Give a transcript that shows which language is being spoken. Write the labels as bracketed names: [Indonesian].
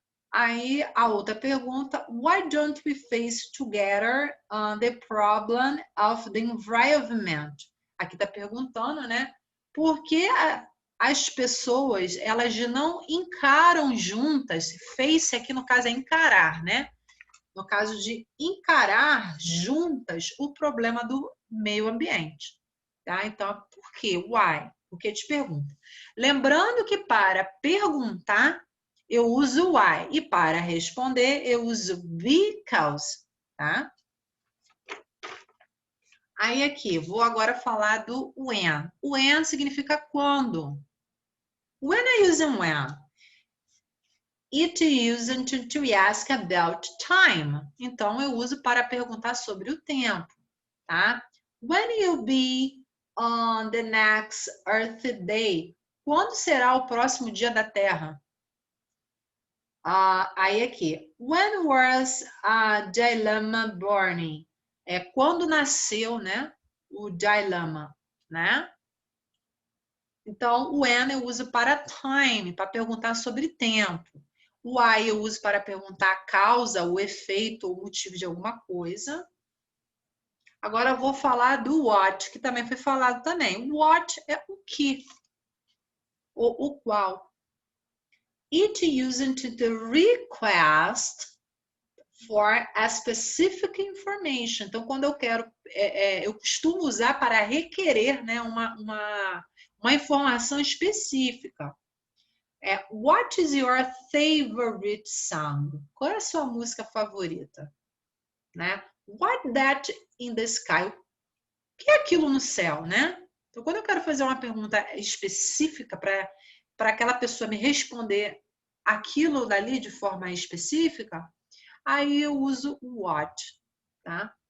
[Portuguese] Aí a outra pergunta, [English] why don't we face together the problem of the environment? [Portuguese] Aqui está perguntando, né? Por que as pessoas elas não encaram juntas? Face aqui no caso é encarar, né? No caso de encarar juntas o problema do meio ambiente, tá? Então, por quê? Why? Por que te pergunta? Lembrando que para perguntar eu uso why e para responder eu uso because, tá? Aí aqui, vou agora falar do when. When significa quando. [English] When I use when, it is used to ask about time. [Portuguese] Então eu uso para perguntar sobre o tempo, tá? [English] When you'll be on the next Earth Day? [Portuguese] Quando será o próximo dia da Terra? Aí aqui, [English] when was Dalai Lama born? [Portuguese] É quando nasceu, né? O Dalai Lama, né? Então, o when eu uso para time, para perguntar sobre tempo. O why eu uso para perguntar a causa, o efeito ou motivo de alguma coisa. Agora eu vou falar do what, que também foi falado também. What é o que, o qual. [English] It used the request for a specific information. [Portuguese] Então, quando eu quero, eu costumo usar para requerer, né, uma informação específica. [English] What is your favorite song? [Portuguese] Qual é a sua música favorita? Né? [English] What that in the sky? [Portuguese] O que é aquilo no céu, né? Então, quando eu quero fazer uma pergunta específica para aquela pessoa me responder aquilo dali de forma específica, aí eu uso o what, tá?